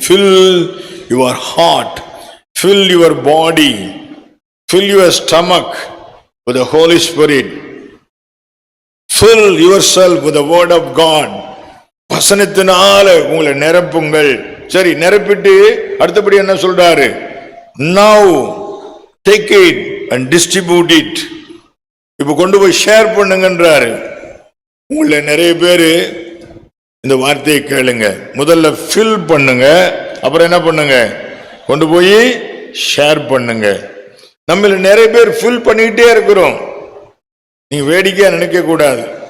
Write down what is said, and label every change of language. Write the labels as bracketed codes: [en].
[en] fill your heart, fill your body, fill your stomach with the Holy Spirit, fill yourself with the word of God. [ta] வசனத்தினால உங்களை நிரப்புங்கள். சரி, நிரப்பிட்டு அடுத்தபடி என்ன சொல்றாரு? [en] now take it and distribute it. [ta] இப்ப கொண்டு போய் share பண்ணுங்கன்றாரு. உங்களை நிறைய பேரு இந்த வார்த்தையை கேளுங்க. முதல்ல ஃபில் பண்ணுங்க, அப்புறம் என்ன பண்ணுங்க? கொண்டு போய் ஷேர் பண்ணுங்க. நம்மள நிறைய பேர் ஃபில் பண்ணிக்கிட்டே இருக்கிறோம். நீங்க வேடிக்கையா நினைக்க கூடாது.